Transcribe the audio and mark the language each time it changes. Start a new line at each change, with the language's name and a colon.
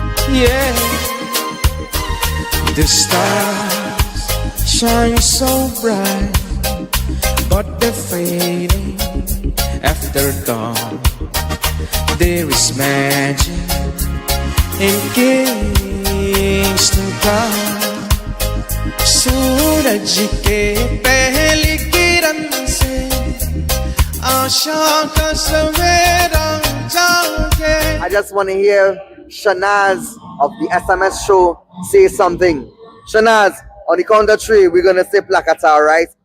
English: Yeah, the stars shine so bright, but they're fading after dawn. There is magic in Kingston Town.
Hindi: सूरज के पहली किरण से आशा का सवेरा जागे.
English: I just want to hear Shanaz of the SMS show say something. Shanaz, on the count of three, we're gonna say Plakata, alright?